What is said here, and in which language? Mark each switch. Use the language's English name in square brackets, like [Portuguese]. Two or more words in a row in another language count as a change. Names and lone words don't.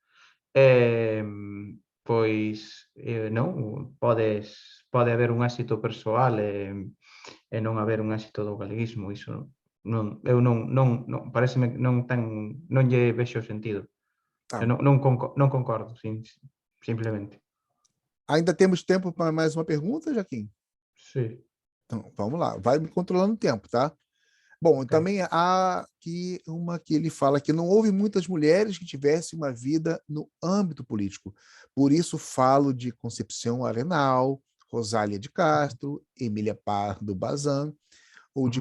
[Galician] Pois, non, pode haber un éxito persoal e non haber un éxito do galeguismo, iso non, eu non paréceme que non lle vexo sentido. Tá. Eu non concordo, simplemente. [Portuguese] Ainda temos tempo para mais uma pergunta, Jaquim? [Galician] Sí, [Portuguese] Então, vamos lá. Vai me controlando o tempo, tá? Bom, ok. também há aqui uma que ele fala que não houve muitas mulheres que tivessem uma vida no âmbito político. Por isso falo de Concepção Arenal, Rosália de Castro, Emília Pardo Bazan ou de